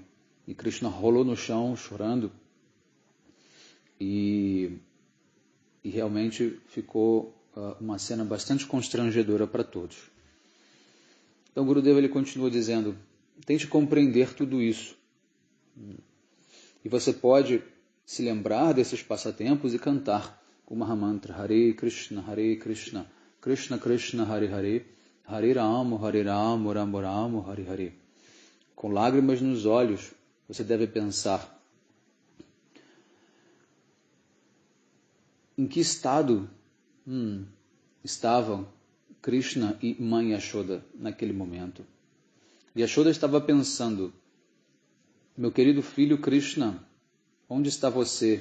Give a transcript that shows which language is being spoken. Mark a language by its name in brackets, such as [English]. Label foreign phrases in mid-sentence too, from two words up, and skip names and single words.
[Portuguese] E Krishna rolou no chão, chorando, e realmente ficou uma cena bastante constrangedora para todos. Então Gurudeva ele continua dizendo, tente compreender tudo isso. E você pode se lembrar desses passatempos e cantar o Mahamantra [Sanskrit] Hare Krishna, Krishna Krishna, Hare Hare, Hare Ramo, Ramo Ramo, Hare Hare. [Portuguese] Com lágrimas nos olhos, você deve pensar, em que estado estavam Krishna e mãe Yashoda naquele momento? Yashoda estava pensando, meu querido filho Krishna, onde está você?